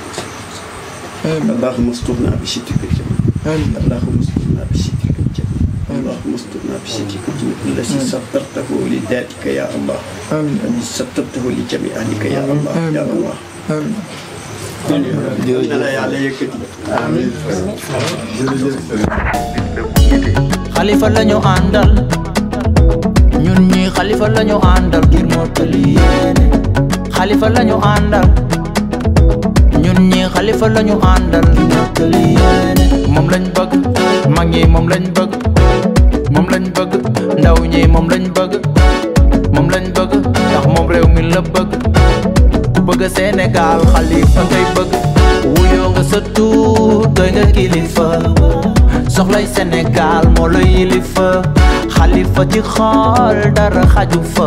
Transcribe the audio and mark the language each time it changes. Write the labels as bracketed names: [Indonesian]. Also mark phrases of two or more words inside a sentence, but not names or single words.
[Arabic] اللهم استرنا بسترك الجميل اللهم استرنا بسترك الجميل اللهم استرنا بسترك الذي سترته لذاتك يا الله الذي سترته لجميع أهلك يا الله يا الله لا يعلى يكتي آمين [Wolof] xalifa lañu àndal ñun ñi xalifa lañu àndal ngir mottali yéene xalifa lañu àndal ñun ñi xalifa lañu àndal ngir mottali yéene moom lañ bëgg mag ñi moom lañ bëgg moom lañ bëgg ndaw ñi moom lañ bëgg moom lañ bëgg ndax moom réew mi la bëgg ku bëgg Sénégal xalifa ngay bëgg wuyoo nga sa tuut doy nga kilifa soxlay Sénégal moo la yilifa xalifa ci xool dara xaju fa